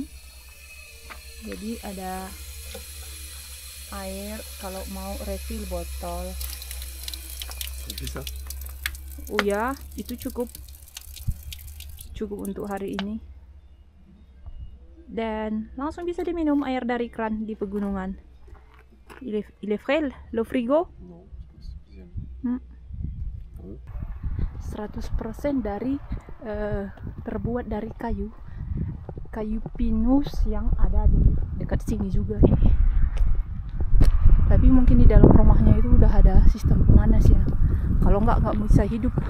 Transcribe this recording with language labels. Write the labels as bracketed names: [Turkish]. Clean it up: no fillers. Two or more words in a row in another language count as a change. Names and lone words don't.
[Indonesian] Jadi ada air kalau mau refill botol. Bisa? Oh ya, itu cukup untuk hari ini. Dan langsung bisa diminum air dari keran di pegunungan. [French] Il est frais, le frigo? Non, c'est pas [Indonesian] 100% dari terbuat dari kayu pinus yang ada di dekat sini juga ini. Tapi mungkin di dalam rumahnya itu udah ada sistem pemanas ya. Kalau nggak bisa hidup.